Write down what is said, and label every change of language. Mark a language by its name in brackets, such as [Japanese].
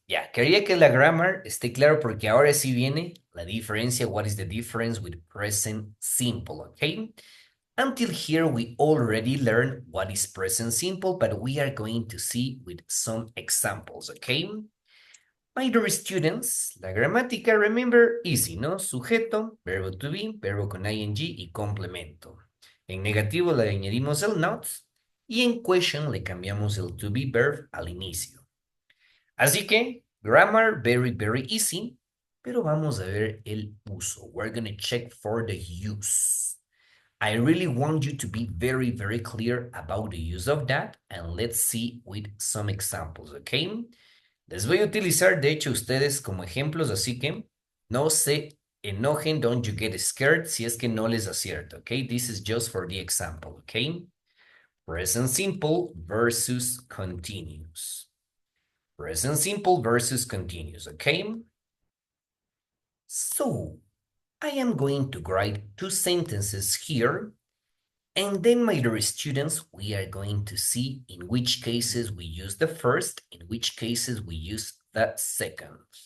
[Spanish] Ya, quería que la grammar esté claro, porque ahora sí viene la diferencia. [English] What is the difference with present simple, okay? Until here, we already learned what is present simple, but we are going to see with some examples, okay? My dear students, [Spanish] la gramática, [English] remember, easy, ¿no? [Spanish] Sujeto, verbo to be, verbo con ing y complemento. En negativo le añadimos el not y en question le cambiamos el [English] to be verb [Spanish] al inicio. Así que, [English] grammar, very, very easy, [Spanish] pero vamos a ver el uso. [English] We're going to check for the use. I really want you to be very, very clear about the use of that, and let's see with some examples, okay? [Spanish] Les voy a utilizar, de hecho, ustedes como ejemplos, así que no se enojen, [English] don't you get scared [Spanish] si es que no les acierto, okay? [English] This is just for the example, okay? Present simple versus continuous. Present simple versus continuous, okay? So, I am going to write two sentences here, and then, my dear students, we are going to see in which cases we use the first, in which cases we use the second.